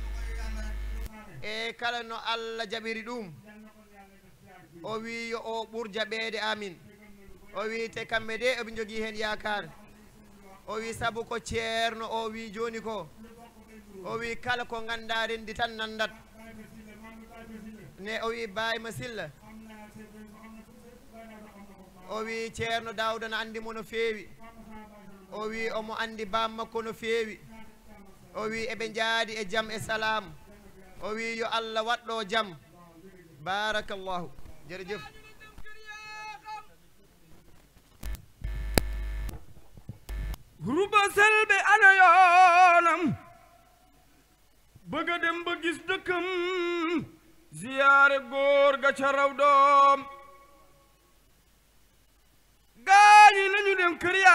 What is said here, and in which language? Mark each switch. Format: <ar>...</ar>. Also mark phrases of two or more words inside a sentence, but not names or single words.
<ff>e kala no Allah jaɓiri ɗum o wi yo o ɓur jaɓede amin o wi te kamɓe de eɓe jogii hen yakar o wi sabu ko ceerno o wi joni ko o wi kala ko ganda rendi tan nandat ne o wi Bayma Silla o wi Ceerno Daawda no andimo no feewi o wi omo andi bam makko no feewi o wi eɓe jaadi e jam e salam o wi yo Allah waɗɗo jam barakallahu jërëjëf</ff> <wo>ruba selbe ana yoonam bëgg a dem ba gis dëkkam ziyaare góor ga ca raw doom gaañi nañu dem kër</wo>